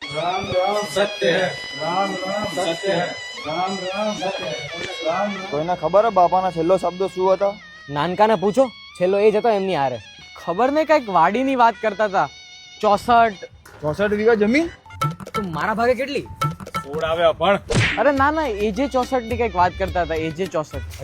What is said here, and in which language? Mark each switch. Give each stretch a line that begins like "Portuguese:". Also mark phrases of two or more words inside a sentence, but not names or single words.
Hindi: राम राम सत्य है, राम राम सत्य है, राम राम सत्य है, राम राम।
Gujarati: કોઈને ખબર હે બાપાના છેલ્લો શબ્દ શું હતો? નાનકાને પૂછો, છેલ્લો એ જ હતો એમની હારે. ખબર નહીં, કઈક વાડીની વાત કરતા હતા. 64. 64 વીઘા જમીન. તો મારા ભાગે કેટલી? ફૂડ આવે પણ અરે ના ના, એજે 64 ની કઈક વાત કરતા હતા. એજે 64